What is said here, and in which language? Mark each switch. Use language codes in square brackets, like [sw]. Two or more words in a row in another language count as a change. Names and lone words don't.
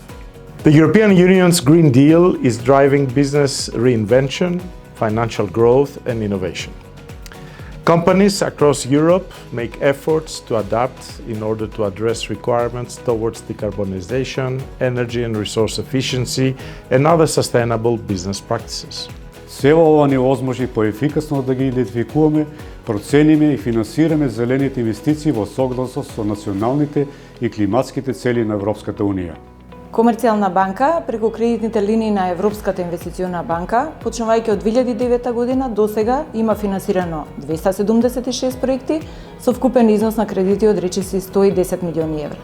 [en] The European Union's Green Deal is driving business reinvention, financial growth, and innovation. Companies across Europe make efforts to adapt in order to address requirements towards decarbonization, energy and resource efficiency, and other sustainable business practices. [mk] Сево ова ни овозможи поефикасно да ги идентификуваме, процениме и финансираме зелените инвестиции во согласност со националните и климатските цели на Европската Унија. Комерцијална банка преку кредитните линии на Европската инвестициона банка, почнувајќи од 2009 година до сега има финансирано 276 проекти со вкупен износ на кредити од речиси 110 милиони евра.